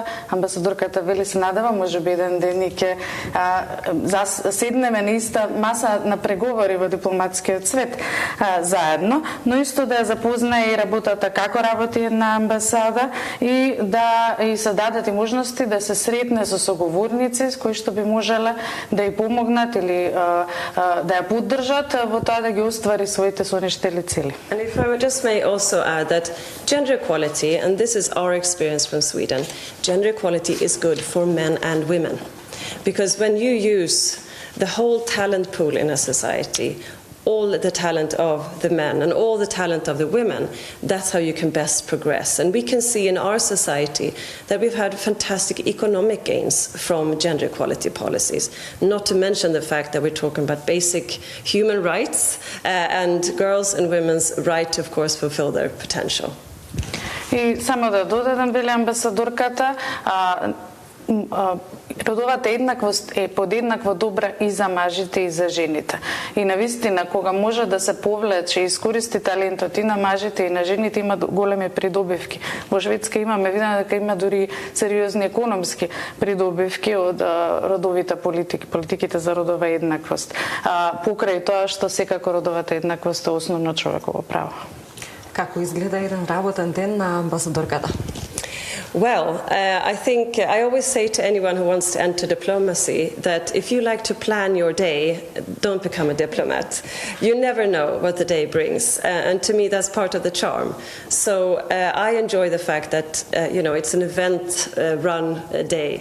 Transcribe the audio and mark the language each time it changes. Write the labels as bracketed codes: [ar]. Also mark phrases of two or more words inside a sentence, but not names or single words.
[mk] Амбасадорката вели се надева, можеби еден ден и ќе седнеме на иста маса на преговори во дипломатскиот свет заедно, но исто да ја запознае и работата како работи една амбасада и да и се дадат и можности да се сретне со соговорници кои што би можеле да ја помогнат или да ја поддржат во тоа да ги оствари своите сонештели цели. [en] And if I just may also add that gender equality, and this is our experience from Sweden, gender equality is good for men and women. Because when you use the whole talent pool in a society, all the talent of the men and all the talent of the women, that's how you can best progress. And we can see in our society that we've had fantastic economic gains from gender equality policies, not to mention the fact that we're talking about basic human rights and girls' and women's right to, of course, fulfill their potential. [mk] И само да додадам, вели амбасадорката, родовата еднаквост е подеднакво добра и за мажите и за жените. И навистина, кога може да се повлече и искористи талентот и на мажите и на жените, има големи придобивки. Во Шведска имаме видено дека има дури сериозни економски придобивки од родовите политиките за родова еднаквост. Покрај тоа што секако родовата еднаквост е основно човеково право. Како изгледа еден работен ден на амбасадорката? [en] Well, I think I always say to anyone who wants to enter diplomacy that if you like to plan your day, don't become a diplomat. You never know what the day brings, and to me that's part of the charm. So I enjoy the fact that it's an event-run day.